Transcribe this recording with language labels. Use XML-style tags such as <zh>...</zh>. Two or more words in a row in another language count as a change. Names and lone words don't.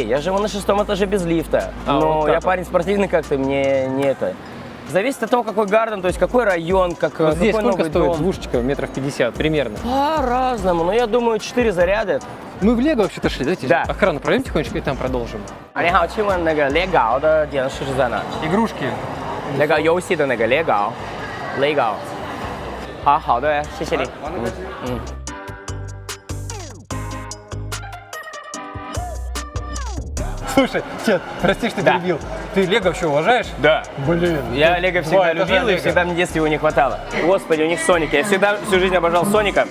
<ru>Я живу на 6-м этаже без лифта, но вот так я вот. парень спортивный как-то, мне не это. Зависит от того, какой гарден, то есть какой район, Вот какой здесь сколько новый стоит дом. двушечка? Метров 50 примерно. По-разному, но я думаю, 4 заряда. Мы в Лего вообще-то шли, давайте Да. охрану пройдем тихонечко и там продолжим.</ru> <zh>你好，请问那个猎狗的电视是在哪？</zh> <ru>Игрушки.</ru> <zh>那个游戏的那个猎狗，猎狗。好的，谢谢你。</zh> <ru>Слушай, Чет, прости, что Да. перебил. Ты Лего вообще уважаешь? Да. Блин. Я Лего всегда Два этажа любил, и Лего. всегда мне в детстве его не хватало. Господи, у них Соник. Я всегда всю жизнь обожал Соника</ru>